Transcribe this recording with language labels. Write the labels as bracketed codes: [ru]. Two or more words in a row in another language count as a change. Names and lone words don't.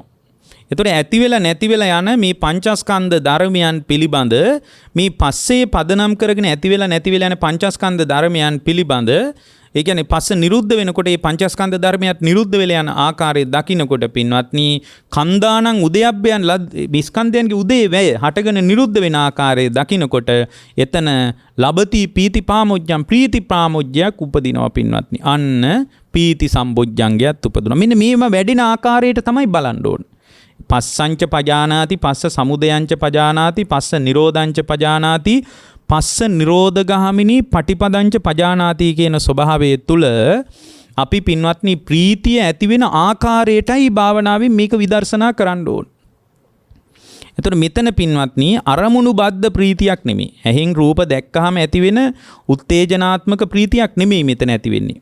[si] එතකොට ඇති වෙලා නැති වෙලා යන මේ පංචස්කන්ධ ධර්මයන් පිළිබඳ මේ පස්සේ පදනම් කරගෙන ඇති වෙලා නැති වෙලා යන පංචස්කන්ධ ධර්මයන් පිළිබඳ ඒ කියන්නේ පස්ස නිරුද්ධ වෙනකොට මේ පංචස්කන්ධ ධර්මයක් නිරුද්ධ වෙලා යන ආකාරය දකින්නකොට පින්වත්නි [pi] කන්දානං උදයබ්බයන් [si] ස්කන්ධයන්ගේ උදේ වැය හටගෙන නිරුද්ධ වෙන ආකාරය දකින්නකොට එතන [pi] ලබති පීති පාමොජ්ජං [si] ප්‍රීති පාමොජ්ජයක් උපදිනවා පින්වත්නි. අන්න පීති සම්බොජ්ජංගයත් උපදිනවා. මෙන්න මේව වැඩින ආකාරයට තමයි බලන්න ඕන. [pi] පස්සංච පජානාති පස්ස සමුදයංච පජානාති පස්ස නිරෝධංච පජානාති පස්ස නිරෝධගාමිනී පටිපදංච පජානාති [si] කියන ස්වභාවය තුල අපි පින්වත්නි ප්‍රීතිය ඇති වෙන ආකාරයටයි භාවනාවෙන් මේක විදර්ශනා කරන්න ඕන. එතකොට මෙතන පින්වත්නි අරමුණු බද්ධ ප්‍රීතියක් නෙමෙයි. ඇහෙන් රූප දැක්කහම ඇති වෙන උත්තේජනාත්මක ප්‍රීතියක් නෙමෙයි මෙතන ඇති වෙන්නේ.